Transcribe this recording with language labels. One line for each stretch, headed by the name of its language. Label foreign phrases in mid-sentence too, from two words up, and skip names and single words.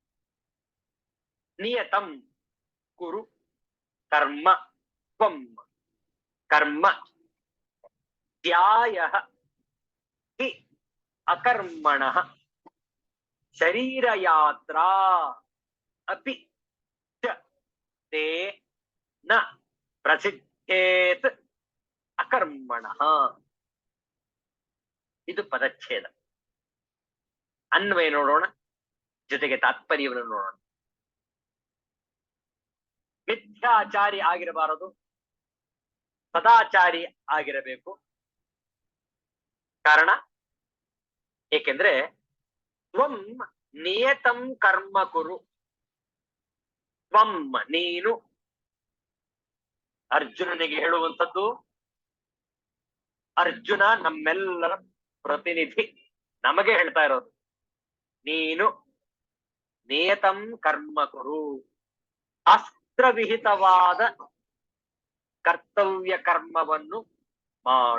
Sanskrit: ನಿಯತಂ ಕುರು ಕರ್ಮ ತ್ವಂ ಕರ್ಮ ತ್ಯಾಯಃ ಹಿ ಅಕರ್ಮಣಃ ಶರೀರಯಾತ್ರಾ ಅಪಿ ಚ ತೇ ನ ಪ್ರಸಿದ್ಧೇತ್ ಅಕರ್ಮಣಃ.
Kannada: ಇದು ಪದಚ್ಛೇದ. ಅನ್ವಯ ನೋಡೋಣ, ಜೊತೆಗೆ ತಾತ್ಪರ್ಯವನ್ನು ನೋಡೋಣ. ಮಿಥ್ಯಾಚಾರಿ ಆಗಿರಬಾರದು, ಸದಾಚಾರಿ ಆಗಿರಬೇಕು. ಕಾರಣ ಏಕೆಂದ್ರೆ
Sanskrit: ತ್ವಂ ನಿಯತಂ ಕರ್ಮ ಕುರು.
Kannada: ತ್ವಂ ನೀನು, ಅರ್ಜುನನಿಗೆ ಹೇಳುವಂಥದ್ದು. ಅರ್ಜುನ ನಮ್ಮೆಲ್ಲರ ಪ್ರತಿನಿಧಿ, ನಮಗೆ ಹೇಳ್ತಾ ಇರೋದು. ನೀನು
Sanskrit: ನಿಯತಂ ಕರ್ಮ ಕುರು,
Kannada: ಶಾಸ್ತ್ರವಿಹಿತವಾದ ಕರ್ತವ್ಯ ಕರ್ಮವನ್ನು ಮಾಡು.